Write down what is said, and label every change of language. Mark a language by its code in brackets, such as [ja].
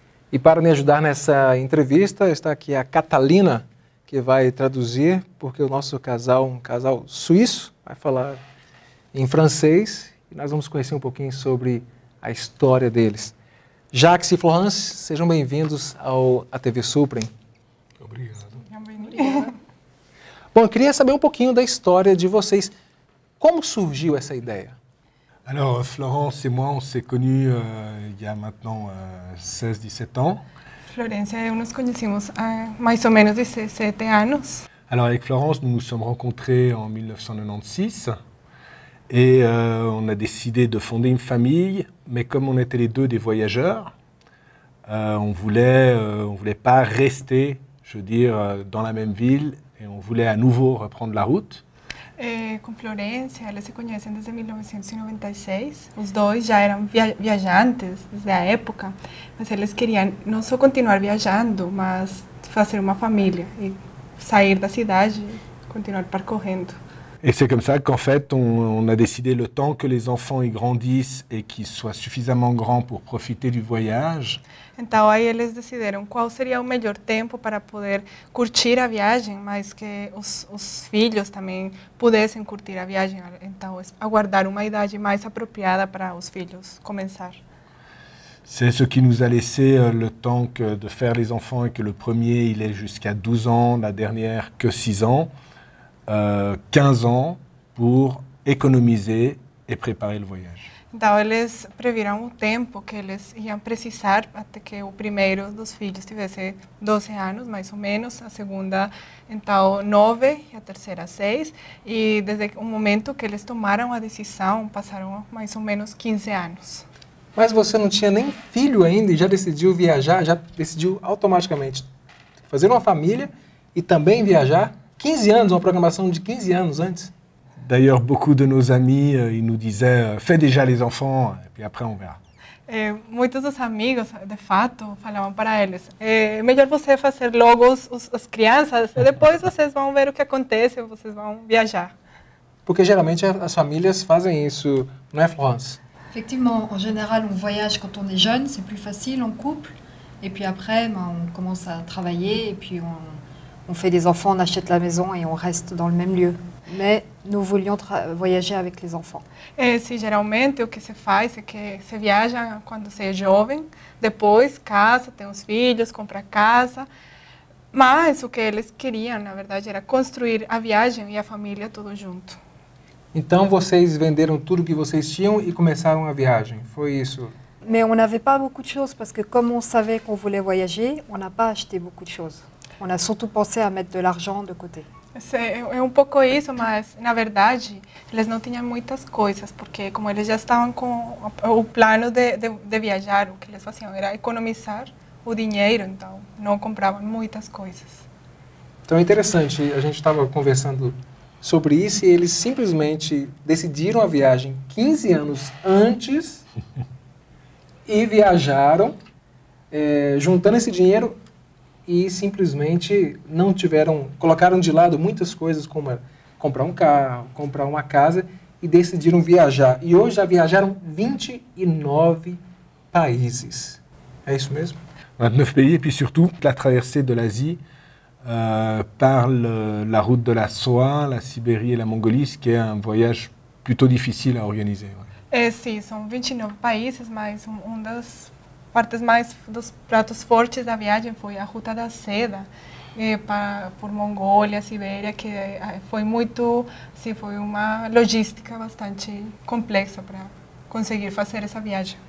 [pt] E para me ajudar nessa entrevista está aqui a Catalina, que vai traduzir, porque o nosso casal, um casal suíço, vai falar em francês e nós vamos conhecer um pouquinho sobre a história deles. Jacques e Florence, sejam bem-vindos à TV Suprem. Obrigado. Obrigada. Bom, eu queria saber um pouquinho da história de vocês. Como surgiu essa ideia? [fr] Alors, Florence et moi, on s'est connus il y a maintenant 16-17 ans. [pt] Florência e eu nos conhecemos há mais ou menos 17 anos. [fr] Alors, avec Florence, nous nous sommes rencontrés en 1996 et on a décidé de fonder une famille, mais comme on était les deux des voyageurs, on voulait pas rester, je veux dire, dans la même ville et on voulait à nouveau reprendre la route. [pt] Com Florência, eles se conhecem desde 1996. Os dois já eram viajantes desde a época, mas eles queriam não só continuar viajando, mas fazer uma família e sair da cidade e continuar percorrendo. [fr] Et c'est comme ça qu'en fait, on a décidé le temps que les enfants y grandissent et qu'ils soient suffisamment grands pour profiter du voyage. [pt] Então aí eles decidiram qual seria o melhor tempo para poder curtir a viagem, mas que os filhos também pudessem curtir a viagem. Então aguardar uma idade mais apropriada para os filhos começar. [fr] C'est ce qui nous a laissé le temps de faire les enfants et que le premier il est jusqu'à 12 ans, la dernière que 6 ans. 15 ans pour économiser et préparer le voyage. [pt] Então, eles previram o tempo que eles iam precisar até que o primeiro dos filhos tivesse 12 anos, mais ou menos, a segunda, então, 9 e a terceira, 6. E desde o momento que eles tomaram a decisão, passaram mais ou menos 15 anos. Mas você não tinha nem filho ainda e já decidiu viajar, já decidiu automaticamente fazer uma família e também viajar? 15 anos, uma programação de 15 anos antes. [fr] D'ailleurs, beaucoup de nos amis, ils nous disaient fais déjà les enfants, et puis après on verra. [pt] Muitos dos amigos, de fato, falavam para eles: é melhor você fazer logo as crianças, e depois vocês vão ver o que acontece, vocês vão viajar. Porque geralmente as famílias fazem isso, não é, Florence? [fr] Effectivement, en général, on voyage quand on est jeune, c'est plus facile en couple. Et puis après, on commence à travailler et puis on fait des enfants, on achète la maison et on reste dans le même lieu. Mais nous voulions voyager avec les enfants. [pt] Sim, geralmente o que se faz é que se viaja quando se é jovem, depois casa, tem os filhos, compra casa. Mas o que eles queriam, na verdade, era construir a viagem e a família tudo junto. Então vocês venderam tudo que vocês tinham e começaram a viagem, foi isso? [fr] Mais on n'avait pas beaucoup de choses parce que comme on savait qu'on voulait voyager, on n'a pas acheté beaucoup de choses. On a surtout pensé à mettre de l'argent de côté. [pt] É um pouco isso, mas na verdade eles não tinham muitas coisas, porque como eles já estavam com o plano de viajar, o que eles faziam era economizar o dinheiro, então não compravam muitas coisas. Então é interessante, a gente estava conversando sobre isso e eles simplesmente decidiram a viagem 15 anos antes e viajaram, juntando esse dinheiro e simplesmente não tiveram, colocaram de lado muitas coisas como comprar um carro, comprar uma casa e decidiram viajar. E hoje já viajaram 29 países. É isso mesmo? [fr] 29 pays, et puis surtout la traversée de l'Asie par la route de la Soie, la Sibérie et la Mongolie, ce qui est un voyage plutôt difficile à organiser. [pt] Sim, são 29 países, mas das partes mais dos pratos fortes da viagem foi a Ruta da Seda, por Mongólia, Sibéria, que foi muito, sim, foi uma logística bastante complexa para conseguir fazer essa viagem.